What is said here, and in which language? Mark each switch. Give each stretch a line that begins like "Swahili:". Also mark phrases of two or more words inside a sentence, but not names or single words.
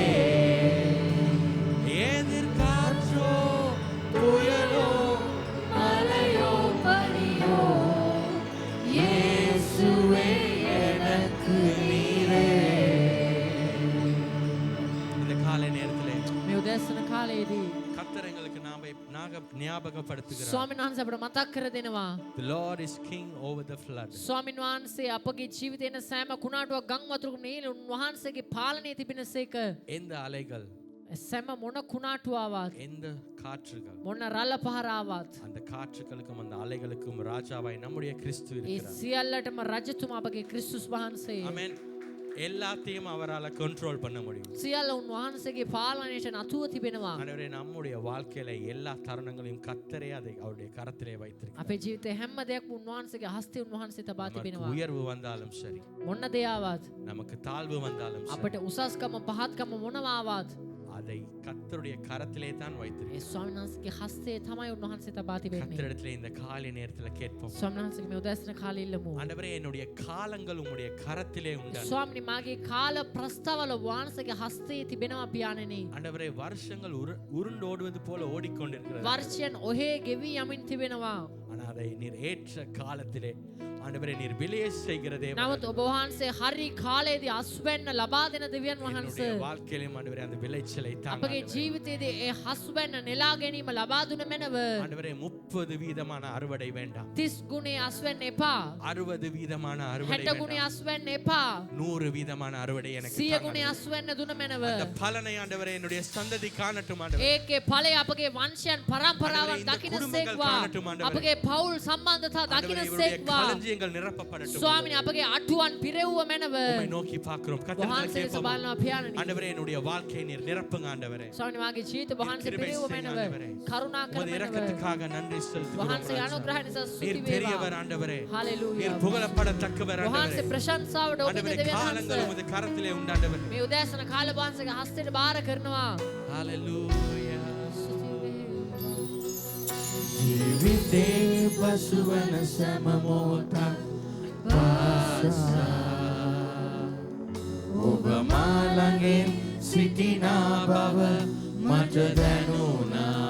Tamil: எதிர்காற்றோ புயலோ மலையோ பனியோ இயேசுவே எனக்கு நீரே. இந்த காலை நேரத்திலே
Sinhala: මේ උදෑසන කාලයේදී
Tamil: கர்த்தர் எங்களுக்கு ஞாபகப்படுத்துகிறார்.
Sinhala: ස්වාමීන් වහන්සේ අපට මතක් කර දෙනවා.
English: The Lord is king over the flood.
Sinhala: ස්වාමීන් වහන්සේ අපගේ ජීවිතේන සෑම කුණාටුවක් ගම් වතුරක නීල උන්වහන්සේගේ පාලනයේ තිබෙනසේක.
Tamil: எந்த அலைகள்,
Sinhala: සෑම මොන කුණාටුව ආවත්,
Tamil: எந்த காற்றுகள்,
Sinhala: මොන රළ පහර ආවත්,
Tamil: அந்த காற்றுகளுக்கும் அந்த அலைகளுக்கும் ராஜாவாய் நம்முடைய கிறிஸ்து
Sinhala: ඒ
Tamil: இருக்கிறார்.
Sinhala: සියල්ලටම රජතුමා අපගේ ක්‍රිස්තුස් වහන්සේ.
Tamil: ஆமென். எல்லாத்தையும் அவரால கண்ட்ரோல் பண்ண முடியும்.
Sinhala: සියල්ල උන්වහන්සේගේ පාලනයට නතුව තිබෙනවා.
Tamil: ஆண்டவரே, நம்முடைய வாழ்க்கையில எல்லா தருணங்களையும் கர்த்தரே அதை அவருடைய கரத்திலே வைத்திருக்கிறார்.
Sinhala: අපේ ජීවිතේ හැම දෙයක්ම උන්වහන්සේගේ හස්තේ උන්වහන්සේ තබා
Tamil: நமக்கு
Sinhala: තිබෙනවා.
Tamil: உயர்வு வந்தாலும் சரி,
Sinhala: මොන දේ ආවත්,
Tamil: நமக்கு தாழ்வு வந்தாலும் சரி,
Sinhala: අපට උසස්කම පහත්කම මොනවා ආවත්,
Tamil: அதை கர்த்தருடைய கரத்திலே தான்
Sinhala: ඒ
Tamil: வைத்திருக்கிறார்.
Sinhala: ස්වාමීන් වහන්සේගේ හස්තේ තමයි උන්වහන්සේ තබා තිබෙන්නේ.
Tamil: கர்த்தரிடத்திலே இந்த காலை நேரத்துல கேட்போம்.
Sinhala: ස්වාමීන් වහන්සේගේ මේ උදෑසන කාලේ ඉල්ලමු.
Tamil: ஆண்டவரே, என்னுடைய காலங்கள் உம்முடைய கரத்திலே உண்டான.
Sinhala: ස්වාමීනි, මාගේ කාල ප්‍රස්තාවල වහන්සේගේ හස්තේ තිබෙනවා පියාණෙනි.
Tamil: ஆண்டவரே, வருஷங்கள் உருண்டோடுவது போல ஓடிக்கொண்டிருக்கிறது.
Sinhala: වර්ෂයන් ඔහේ ගෙවි යමින් තිබෙනවා.
Tamil: ஆனா அதை நீர் ஏற்ற காலத்திலே ஆண்டவரே நீர் விலையை செய்கிற தேவன்.
Sinhala: නමුත් ඔබ වහන්සේ හරි කාලයේදී අස්වැන්න ලබා දෙන දෙවියන්
Tamil: என்னுடைய
Sinhala: වහන්සේ
Tamil: வாழ்க்கையிலும் ஆண்டவரே அந்த விளைச்சலை தாங்க.
Sinhala: අපගේ ජීවිතයේදී ඒ හස්වැන්න නෙලා ගැනීම ලබා දුන මැනව.
Tamil: ஆண்டவரே, 30 வீதமான அறுவடை வேண்டாம்.
Sinhala: 30 ගුණේ අස්වැන්න එපා.
Tamil: 60 வீதமான அறுவடை
Sinhala: 60 ගුණේ
Tamil: வேண்டாம்.
Sinhala: අස්වැන්න එපා.
Tamil: 100 வீதமான அறுவடை எனக்கு
Sinhala: 100
Tamil: தாங்க.
Sinhala: ගුණේ අස්වැන්න දුන මැනව.
Tamil: அந்த பலனை ஆண்டவரே என்னுடைய சந்ததி காணட்டும் ஆண்டவரே.
Sinhala: ඒකේ ඵලය අපගේ වංශයන් පරම්පරාවන්
Tamil: ஆண்டவரே, இந்த
Sinhala: දකින්න
Tamil: குடும்பங்கள்
Sinhala: සේක්වා.
Tamil: காணட்டும் ஆண்டவரே.
Sinhala: අපගේ පවුල් සම්බන්ධතා
Tamil: ஆண்டவரே,
Sinhala: දකින්න
Tamil: இவருடைய
Sinhala: සේක්වා.
Tamil: களஞ்சியங்கள் நிரப்பப்படட்டும்.
Sinhala: ස්වාමීනි, අපගේ අටුවන් පිරෙව්ව මැනව.
Tamil: உம்மை நோக்கி பார்க்கிறோம். கர்த்தரிடத்தில்
Sinhala: වහන්සේ දෙස
Tamil: கேட்போம்.
Sinhala: බලනවා පියාණනි.
Tamil: ஆண்டவரே, என்னுடைய வாழ்க்கையை நீர் நிரப்புங்க ஆண்டவரே.
Sinhala: ස්වාමීනි, මාගේ ජීවිත වහන්සේ
Tamil: கிருபை
Sinhala: පිරෙව්ව
Tamil: செய்யுங்க
Sinhala: මැනව.
Tamil: ஆண்டவரே.
Sinhala: කරුණා කර
Tamil: உமது
Sinhala: මැනව.
Tamil: இரக்கத்துக்காக நன்றி செலுத்துகிறோம்
Sinhala: වහන්සේ
Tamil: ராஜா.
Sinhala: අනුග්‍රහ නිසා ස්තුති
Tamil: நீர் பெரியவர்
Sinhala: වේවා.
Tamil: ஆண்டவரே.
Sinhala: හalleluya.
Tamil: நீர் புகழப்படத்தக்கவர்
Sinhala: වහන්සේ
Tamil: ஆண்டவரே.
Sinhala: ප්‍රශංසාවට ඔබ
Tamil: ஆண்டவரே,
Sinhala: දෙවියන්
Tamil: காலங்கள்
Sinhala: වහන්සේ.
Tamil: உமது கரத்திலே உண்டாண்டவரே.
Sinhala: මේ උදෑසන කාල වහන්සේගේ හස්තයට බාර කරනවා.
Tamil: ஹalleluya.
Sinhala: ජීවිතේ පසුවන සෑම මොහොතක් පාසා ඔබ මා ළඟින් සිටිනා බව මට දැනුණා.